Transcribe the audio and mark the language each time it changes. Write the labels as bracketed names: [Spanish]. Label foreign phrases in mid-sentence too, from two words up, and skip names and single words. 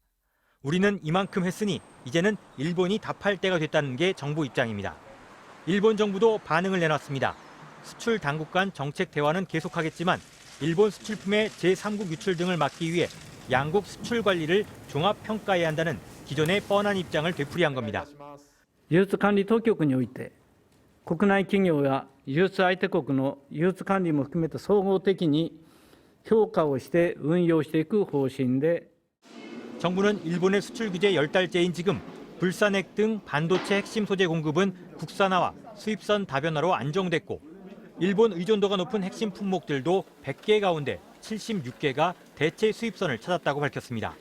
[Korean] 우리는 이만큼 했으니 이제는 일본이 답할 때가 됐다는 게 정부 입장입니다. 일본 정부도 반응을 내놨습니다. 수출 당국 간 정책 대화는 계속하겠지만 일본 수출품의 제3국 유출 등을 막기 위해 양국 수출 관리를 종합 평가해야 한다는 기존의 뻔한 입장을 되풀이한 겁니다. [Japanese] 輸出管理当局において国内企業や輸出相手国の輸出管理も含めて総合的に評価をして運用していく方針で [Korean] 정부는 일본의 수출 규제 10달째인 지금 불산액 등 반도체 핵심 소재 공급은 국산화와 수입선 다변화로 안정됐고 일본 의존도가 높은 핵심 품목들도 100개 가운데 76개가 대체 수입선을 찾았다고 밝혔습니다.